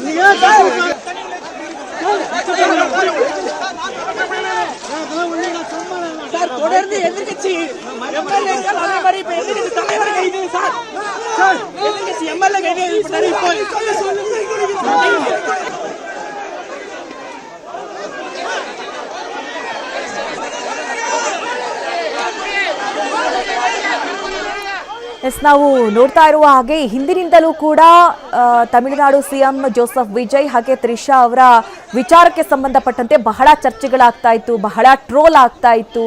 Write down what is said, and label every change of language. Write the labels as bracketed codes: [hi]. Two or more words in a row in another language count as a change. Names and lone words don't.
[ta] சார் தொடர்ந்து எதிர்கட்சி எம்எல்ஏக்கள் அதே மாதிரி இப்ப எதிர்கட்சி தலைவர் கைது சார் எதிர்கட்சி எம்எல்ஏ கைது [kn] ಎಸ್ ನಾವು ನೋಡ್ತಾ ಇರುವ ಹಾಗೆ ಹಿಂದಿನಿಂದಲೂ ಕೂಡ ತಮಿಳುನಾಡು ಸಿಎಂ ಜೋಸೆಫ್ ವಿಜಯ್ ಹಾಗೆ ತ್ರಿಷಾ ಅವರ ವಿಚಾರಕ್ಕೆ ಸಂಬಂಧಪಟ್ಟಂತೆ ಬಹಳ ಚರ್ಚೆಗಳಾಗ್ತಾ ಇತ್ತು, ಬಹಳ ಟ್ರೋಲ್ ಆಗ್ತಾ ಇತ್ತು.